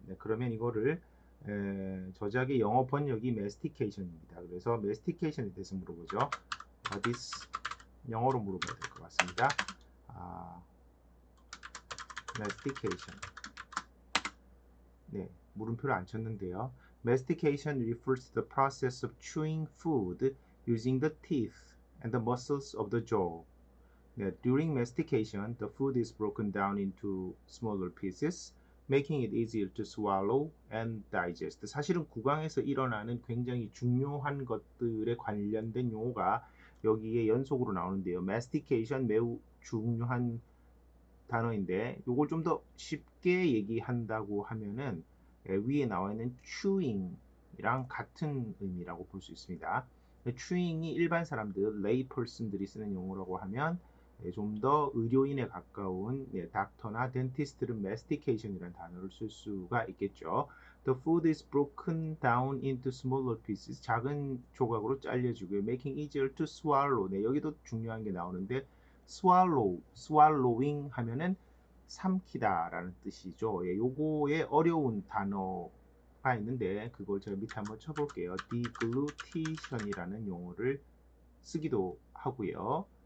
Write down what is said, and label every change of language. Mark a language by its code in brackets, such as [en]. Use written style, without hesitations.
[ko] 네, 그러면 이거를 저작의 영어 번역이 mastication입니다. 그래서 mastication에 대해서 물어보죠. [en] What is [ko] 영어로 물어봐야 될 것 같습니다. mastication. 네, 물음표를 안 쳤는데요. [en] Mastication refers to the process of chewing food using the teeth and the muscles of the jaw. 네, during mastication, the food is broken down into smaller pieces, making it easier to swallow and digest. [ko] 사실은 구강에서 일어나는 굉장히 중요한 것들에 관련된 용어가 여기에 연속으로 나오는데요. mastication 매우 중요한 단어인데 이걸 좀 더 쉽게 얘기한다고 하면은 위에 나와 있는 chewing이랑 같은 의미라고 볼 수 있습니다. chewing이 일반 사람들, lay person들이 쓰는 용어라고 하면 좀 더 의료인에 가까운 닥터나 덴티스트는 mastication이라는 단어를 쓸 수가 있겠죠. [en] The food is broken down into smaller pieces. [ko] 작은 조각으로 잘려지고요. [en] Making easier to swallow. [ko] 네, 여기도 중요한 게 나오는데 swallowing 하면은 삼키다라는 뜻이죠. 예, 요거에 어려운 단어가 있는데 그걸 제가 밑에 한번 쳐볼게요. deglutition이라는 용어를 쓰기도 하고요.